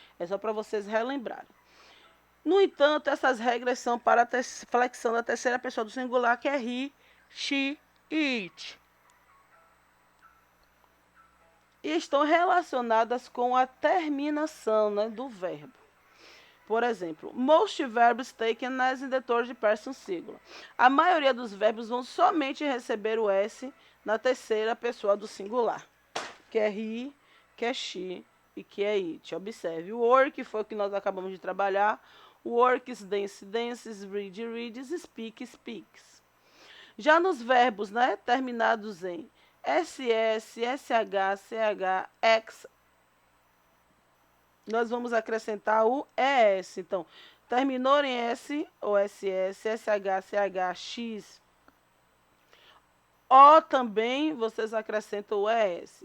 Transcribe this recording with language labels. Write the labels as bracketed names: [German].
[Portuguese] É só para vocês relembrarem. No entanto, essas regras são para a flexão da terceira pessoa do singular, que é he, she e it. E estão relacionadas com a terminação, né, do verbo. [English] Por exemplo, most verbs taken as in the third person singular. [Portuguese] A maioria dos verbos vão somente receber o S na terceira pessoa do singular, que é he, que é she e que é it. Observe, o work foi o que nós acabamos de trabalhar. [English] Works, dance, dances, read, reads, speak, speaks. [Portuguese] Já nos verbos, né, terminados em SS, SH, CH, X, nós vamos acrescentar o ES. Então, terminou em S ou SS, SH, CH, X, O também vocês acrescentam o ES.